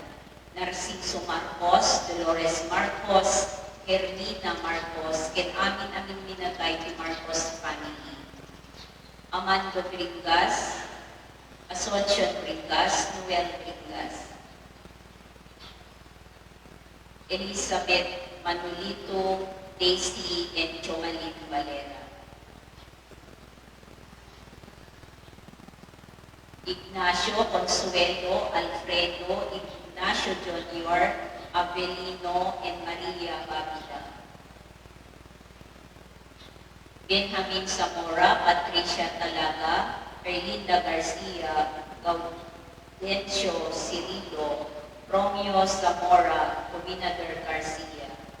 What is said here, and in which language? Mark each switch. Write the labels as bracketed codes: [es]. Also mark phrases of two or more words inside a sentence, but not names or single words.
[ilo] Narciso Marcos, Dolores Marcos, Hermina Marcos, ken amin minatay ti Marcos family. Amando Bringas, Asuncion Bringas, Noel Bringas. Elizabeth Manolito, Daisy, and Jomalyn Valera. Ignacio Consuelo, Alfredo, Ignacio Jr., Avelino, and Maria Babida. Benjamin Zamora, Patricia Talaga, Erlinda Garcia, Gaudencio Cirilo, Romeo Zamora, Gobernador Garcia.